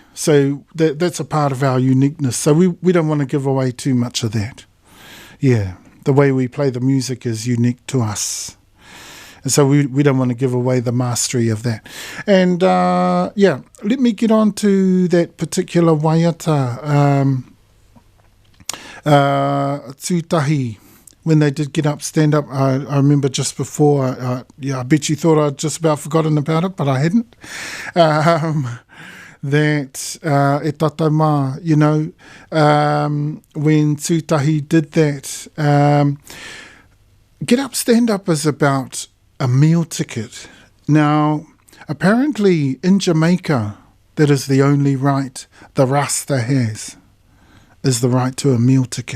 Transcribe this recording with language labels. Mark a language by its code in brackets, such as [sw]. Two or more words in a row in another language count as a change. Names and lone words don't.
[en] So that's a part of our uniqueness. So we don't want to give away too much of that. Yeah, the way we play the music is unique to us. And so we don't want to give away the mastery of that. And yeah, let me get on to that particular waiata. Tūtahi, when they did get up, stand up, I remember just before, yeah, I bet you thought I'd just about forgotten about it, but I hadn't. [mi] That e tātou mā, [en] you know, when Tūtahi did that, get up, stand up is about a meal ticket. Now, apparently in Jamaica, that is the only right the Rasta has, is the right to a meal ticket.